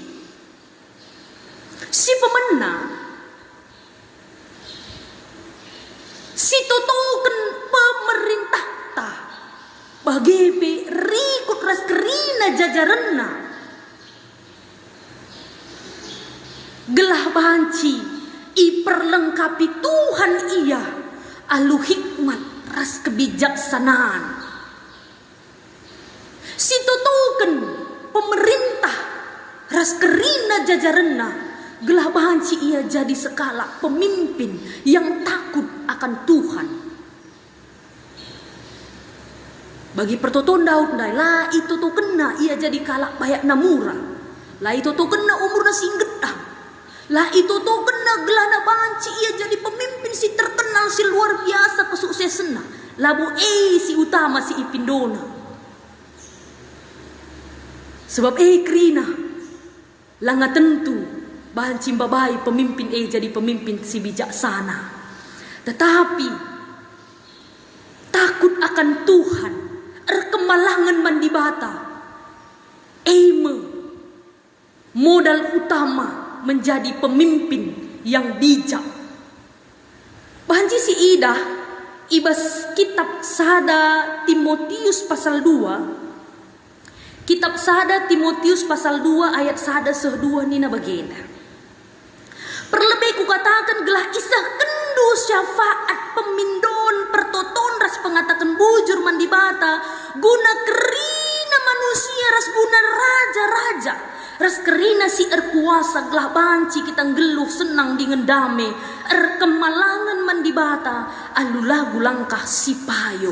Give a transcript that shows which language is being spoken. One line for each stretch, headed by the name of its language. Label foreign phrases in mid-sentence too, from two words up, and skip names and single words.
Batak Karo: si pemena si tutukan pemerintah ta bagepe rikut ras kerina jajaranna gelah banci iperlengkapi Tuhan ia alu hikmat ras kebijaksanaan. Si tutukan pemerintah ras kerina jajaranna gelah banci ia jadi sekala pemimpin
Indonesian: yang takut akan Tuhan.
Batak Karo: Bagi pertoton Daud lah itu tuh kena ia jadi kalak bayak namura. Lah itu tuh kena umur na singgedang. Lah itu tuh kena gelana banci ia jadi pemimpin si terkenal si
Indonesian: luar biasa
Batak Karo: kesuksesanna. Labu si utama si Ipindona. Sebab krina Langa tentu bahan cimbabai pemimpin jadi pemimpin si bijaksana.
Indonesian: Tetapi takut akan Tuhan,
Batak Karo: kemalangan mandibata,
Indonesian: modal utama menjadi pemimpin yang bijak.
Batak Karo: Bahanci si Ida ibas kitab Sada Timotius pasal 2. Kitab Sada Timotius pasal 2 ayat Sada seh-2 nina bagena. Perlebih ku katakan gelah isah kendu syafaat pemindon pertoton ras pengatakan bujur mandibata guna kerina manusia ras guna raja-raja ras kerina si kuasa gelah banci kita geluh senang dengan dame kemalangan mandibata alulagu langkah si payo.